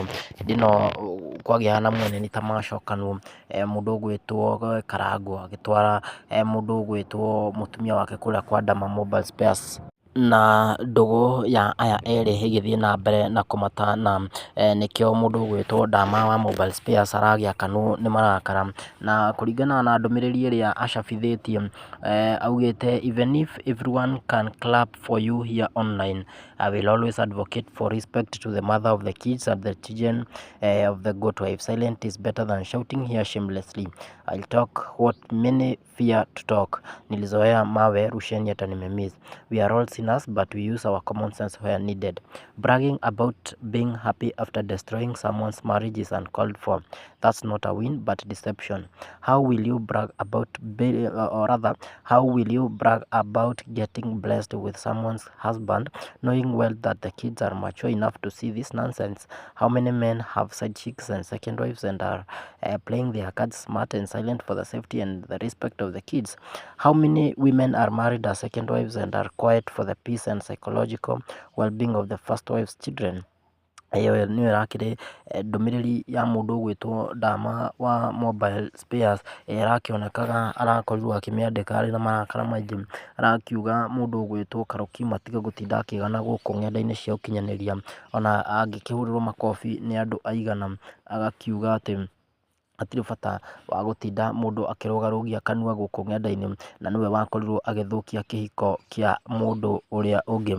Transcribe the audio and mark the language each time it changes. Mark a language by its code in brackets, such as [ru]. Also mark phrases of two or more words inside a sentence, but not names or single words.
[ki] Hĩndĩ ĩno kwagĩa na mweneni ta macokanwo, mũndũ ũgwĩtwo Karangũ agĩtwara mũndũ ũgwĩtwo mũtumia wake kũrĩa kwa Ndama Mobile Spares, na ndũgũ ya aya erĩ ĩgĩthiĩ na mbere na kũmatana. Nĩkĩo mũndũ ũgwĩtwo Ndama wa Mobile Spares aragĩakanwo nĩ marakara, na kũringana na ndũmĩrĩri ĩrĩa acabithĩtie augĩte: [en] "Even if everyone can clap for you here online, I will always advocate for respect to the mother of the kids and the children of the goat wife. Silent is better than shouting here shamelessly. I'll talk what many fear to talk. [sw] Nilizoea mawe rusheni hata nimemiss. [en] We are all sinners but we use our common sense where needed. Bragging about being happy after destroying someone's marriage is uncalled for. That's not a win but deception. How will you brag about how will you brag about getting blessed with someone's husband knowing well that the kids are mature enough to see this nonsense? How many men have side chicks and second wives and are playing their cards smart and silent for the safety and the respect of the kids? How many women are married as second wives and are quiet for the peace and psychological well-being of the first wife's children?" [ki] Ĩyo nĩyo ĩrakĩrĩ ndũmĩrĩri ya mũndũ ũgwĩtwo Ndama wa Mobile Spares, ĩrakĩonekaga arakorirwo akĩmĩandĩka arĩ na marakara maingĩ, arakiuga mũndũ ũgwĩtwo Karokim atige gũtinda akĩgana gũkũ ng'enda-inĩ cia ũkinyanĩria, ona angĩkĩhũrĩrwo makobi nĩ andũ aigana, agakiuga atĩ hatirĩ bata wa gũtinda mũndũ akĩrũgarũgia kanua gũkũ ng'enda-inĩ, na nĩwe wakorirwo agĩthũkia kĩhiko kĩa mũndũ ũrĩa ũngĩ.